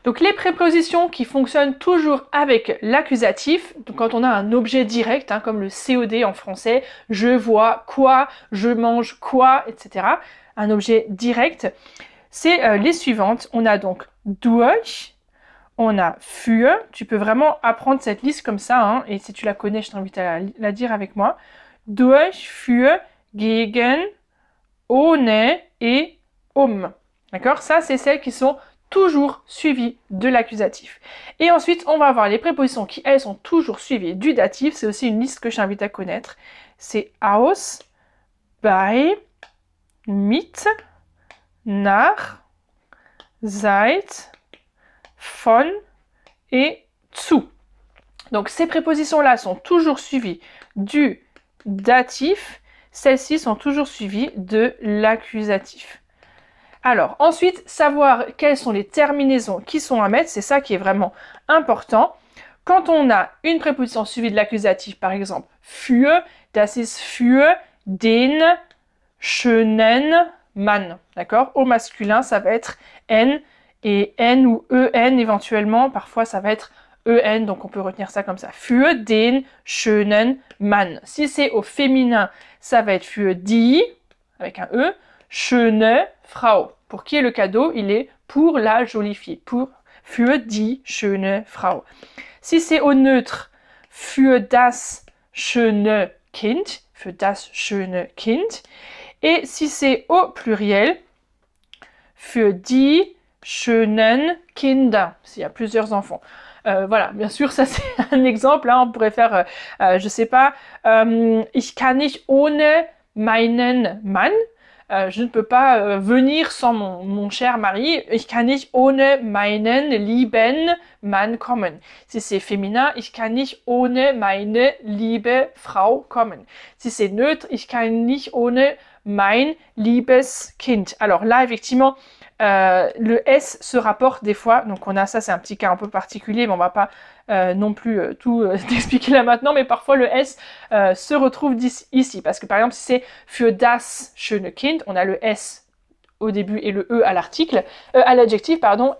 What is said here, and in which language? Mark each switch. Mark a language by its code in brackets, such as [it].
[fr] Donc, les prépositions qui fonctionnent toujours avec l'accusatif, quand on a un objet direct, hein, comme le COD en français, je vois quoi, je mange quoi, etc., un objet direct, c'est les suivantes. On a donc durch, on a für, tu peux vraiment apprendre cette liste comme ça, hein, et si tu la connais, je t'invite à la dire avec moi. Durch, für, gegen, ohne et D'accord? Ça, c'est celles qui sont toujours suivies de l'accusatif. Et ensuite, on va avoir les prépositions qui, elles, sont toujours suivies du datif. C'est aussi une liste que je t'invite à connaître. C'est aus, bei, mit, nach, seit, von et zu. Donc ces prépositions-là sont toujours suivies du datif, celles-ci sont toujours suivies de l'accusatif. Alors ensuite, savoir quelles sont les terminaisons qui sont à mettre, c'est ça qui est vraiment important. Quand on a une préposition suivie de l'accusatif, par exemple, für, [de] das ist für den schönen Mann, [fr] d'accord? Au masculin, ça va être N, et N ou EN éventuellement, parfois ça va être EN, donc on peut retenir ça comme ça. [de] Für den schönen Mann. [fr] Si c'est au féminin, ça va être für die, avec un E, schöne Frau. Pour qui est le cadeau? Il est pour la jolie fille, [de] für die schöne Frau. [fr] Si c'est au neutre, [de] für das schöne Kind, für das schöne Kind. [fr] Et si c'est au pluriel, [de] für die schönen Kinder, [fr] s'il y a plusieurs enfants. Voilà, bien sûr, ça c'est un exemple. Hein, on pourrait faire, je sais pas, [de] ich kann nicht ohne meinen Mann. [fr] Je ne peux pas venir sans mon cher mari. [de] Ich kann nicht ohne meinen lieben Mann kommen. [fr] Si c'est féminin, [de] ich kann nicht ohne meine liebe Frau kommen. [fr] Si c'est neutre, [de] ich kann nicht ohne mein liebes Kind. [fr] Alors là, effectivement, le S se rapporte des fois. Donc on a ça, c'est un petit cas un peu particulier, mais on va pas non plus tout t'expliquer là maintenant. Mais parfois le S se retrouve ici. Parce que par exemple, si c'est [de] für das schöne Kind, [fr] on a le S au début et le E à l'article, à l'adjectif, pardon.